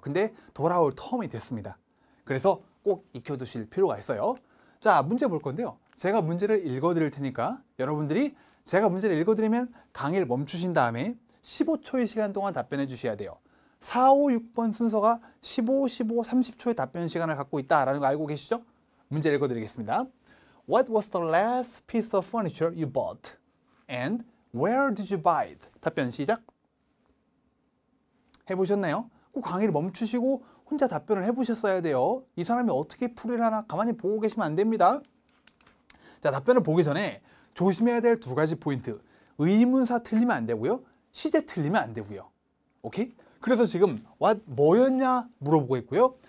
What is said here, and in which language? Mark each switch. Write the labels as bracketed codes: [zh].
[ko] 근데 돌아올 텀이 됐습니다. 그래서 꼭 익혀두실 필요가 있어요. 자, 문제 볼 건데요. 제가 문제를 읽어드릴 테니까 여러분들이 제가 문제를 읽어드리면 강의를 멈추신 다음에 15초의 시간 동안 답변해 주셔야 돼요. 4, 5, 6번 순서가 15, 15, 30초의 답변 시간을 갖고 있다라는 거 알고 계시죠? 문제 읽어드리겠습니다. [en] What was the last piece of furniture you bought? And where did you buy it? [ko] 답변 시작. 해보셨나요? 꼭 강의를 멈추시고 혼자 답변을 해보셨어야 돼요. 이 사람이 어떻게 풀이를 하나 가만히 보고 계시면 안 됩니다. 자, 답변을 보기 전에 조심해야 될 두 가지 포인트. 의문사 틀리면 안 되고요. 시제 틀리면 안 되고요. 오케이? 그래서 지금 what 뭐였냐 물어보고 있고요.